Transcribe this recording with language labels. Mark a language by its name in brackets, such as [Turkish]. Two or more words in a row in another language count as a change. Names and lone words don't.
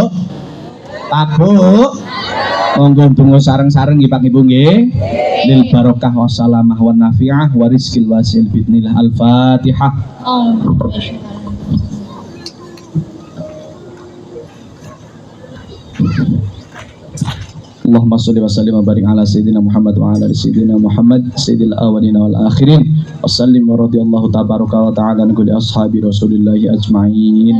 [Javanese] Pak Bu. Monggo donga sareng-sareng nggih Pak Ibu nggih. [Arabic] للبركة والسلامة والنافعة والرزق الواسع بسم الله الفاتحة. اللهم صل وسلم وبارك على سيدنا محمد وعلى آل سيدنا محمد سيد الأولين والآخرين وسلم ورضي الله تبارك وتعالى عن كل أصحاب رسول الله أجمعين.